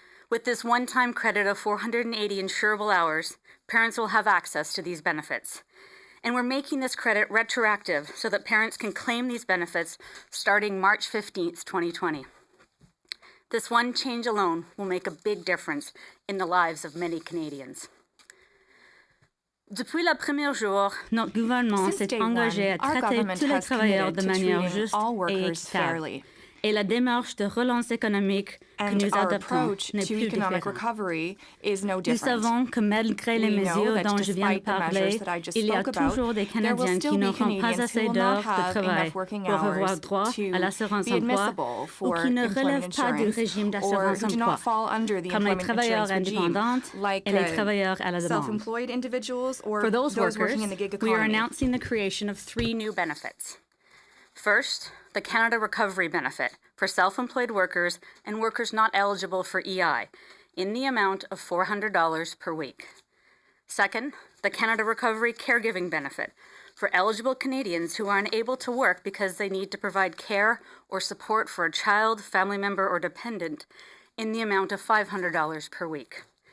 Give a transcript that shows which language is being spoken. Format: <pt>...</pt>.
<en>With this one-time credit of 480 insurable hours, parents will have access to these benefits. And we're making this credit retroactive so that parents can claim these benefits starting March 15th, 2020. This one change alone will make a big difference in the lives of many Canadians.</en> <fr>Depuis le premier jour, notre gouvernement s'est engagé à traiter tous les travailleurs de manière juste et équitable. Et la démarche de relance économique que nous adoptons n'est plus différente. Nous savons que malgré les mesures dont je viens de parler, il y a toujours des Canadiens qui n'auront pas assez d'heures de travail pour avoir droit à l'assurance emploi ou qui ne relèvent pas du régime d'assurance emploi, comme les travailleurs indépendants et les travailleurs à la demande.</fr> <en>For those workers, we are announcing the creation of 3 new benefits. First, the Canada Recovery Benefit for self-employed workers and workers not eligible for EI in the amount of $400 per week. Second, the Canada Recovery Caregiving Benefit for eligible Canadians who are unable to work because they need to provide care or support for a child, family member, or dependent in the amount of $500 per week.</en>